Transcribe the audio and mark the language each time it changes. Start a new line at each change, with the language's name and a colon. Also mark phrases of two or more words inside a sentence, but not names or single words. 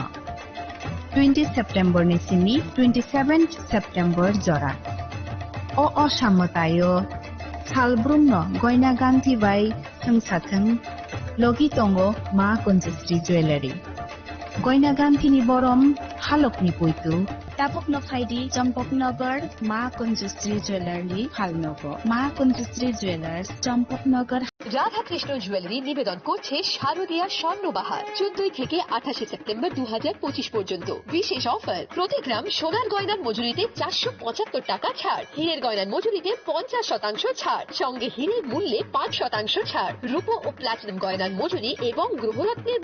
Kok Borok: 20 सेप्टेम्बर निसिमि 27 सेप्टेम्बर जरा असामतायो सालब्रुमनो गयना गांथि बाय थंसाथों लगी तंगो मा कुंजश्री ज्वेलारि गयना गांथिनि बरम हालकनि पुइतु तापकनो फाइदि चम्पकनगर मा कुंजश्री ज्वेलारि हालनगो मा कुंजश्री ज्वेलार्स चम्पकनगर
Bangla: রাধা কৃষ্ণ জুয়েলারি নিবেদন করছে শারদীয়া স্বর্ণবাহার 14 থেকে 28 সেপ্টেম্বর 2025 পর্যন্ত বিশেষ অফার প্রতি গ্রাম সোনার গয়নার মজুরিতে 475 টাকা ছাড় হীরের গয়নার মজুরিতে 50% ছাড় সঙ্গে হীরের মূল্যে 5% ছাড় রূপো ও প্লাটিনাম গয়নার মজুরি এবং গ্রহরত্নের